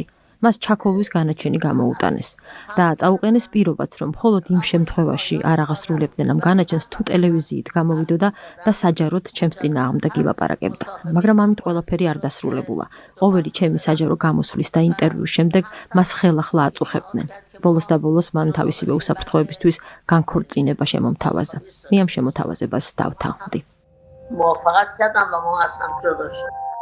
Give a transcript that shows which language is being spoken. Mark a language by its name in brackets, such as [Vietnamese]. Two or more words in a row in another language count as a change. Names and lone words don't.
[Georgian] მას ჩაქოლვის განაჩენი გამოუტანეს და წაუყენეს პირობაც, რომ მხოლოდ იმ შემთხვევაში არ აღასრულებდნენ ამ განაჩენს, თუ ტელევიზიით გამოვიდოდა და საჯაროდ ჩემს წინააღმდეგ ილაპარაკებდა. მაგრამ ამით ყველაფერი არ დასრულებულა. ყოველი ჩემი საჯარო გამოსვლის და ინტერვიუს შემდეგ მას ხელახლა აწუხებდნენ. ბოლოს და ბოლოს მან თავისივე უსაფრთხოებისთვის განქორწინება შემომთავაზა. მე ამ შემოთავაზებას დავთანხმდი. [Persian] موافقت کردم و ما از هم جدا شدیم.